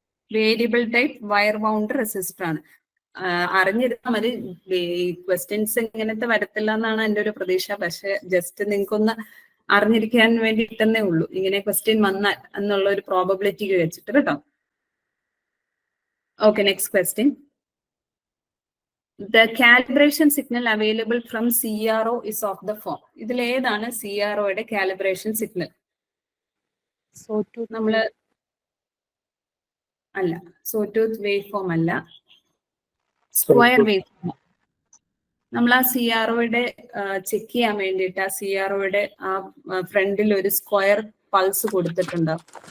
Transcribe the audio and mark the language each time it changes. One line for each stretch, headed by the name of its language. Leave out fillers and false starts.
Malayalam: Variable type wire bound resistor ആണ്. അറിഞ്ഞിരുന്നാൽ മതി. Questions ഇങ്ങനത്തെ വരത്തില്ല എന്നാണ് എൻ്റെ ഒരു പ്രതീക്ഷ. പക്ഷെ ജസ്റ്റ് നിങ്ങൾക്കൊന്ന് അറിഞ്ഞിരിക്കാൻ വേണ്ടിയിട്ടെന്നേ ഉള്ളൂ, ഇങ്ങനെ ക്വസ്റ്റ്യൻ വന്നാൽ എന്നുള്ള ഒരു പ്രോബബിലിറ്റി വെച്ചിട്ട് കേട്ടോ. Okay, next question.
English: The calibration signal available from CRO is of the form.
Malayalam: ഇതിൽ ഏതാണ് CROയുടെ കാലിബ്രേഷൻ സിഗ്നൽ? നമ്മള് അല്ല, സോടൂത്ത് വേവ് ഫോം അല്ല, സ്ക്വയർ വേവ് ഫോം. നമ്മൾ ആ CROയുടെ ചെക്ക് ചെയ്യാൻ വേണ്ടിയിട്ട് ആ CROയുടെ ആ ഫ്രണ്ടിൽ ഒരു സ്ക്വയർ പൾസ് കൊടുത്തിട്ടുണ്ടാവും.